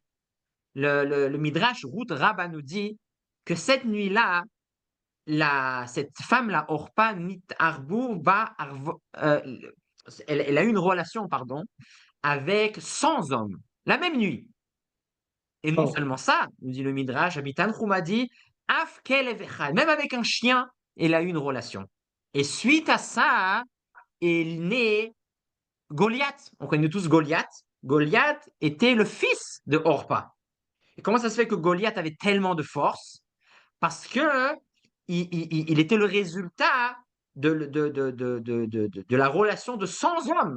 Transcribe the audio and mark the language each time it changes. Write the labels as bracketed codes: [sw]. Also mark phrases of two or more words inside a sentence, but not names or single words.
[fr] Le Midrash Ruth Rabba nous dit que cette nuit-là, cette femme-là, Orpa Nit Arbour, elle a eu une relation, pardon, avec 100 hommes, la même nuit. Et non Oh. seulement ça, nous dit le Midrash, Abitan Chouma dit, [he] אף כלב אחד, [fr] même avec un chien, elle a eu une relation. Et suite à ça, est né Goliath. On connaît tous Goliath. Goliath était le fils de Orpa. Et comment ça se fait que Goliath avait tellement de force? Parce que il était le résultat de la relation de 100 hommes.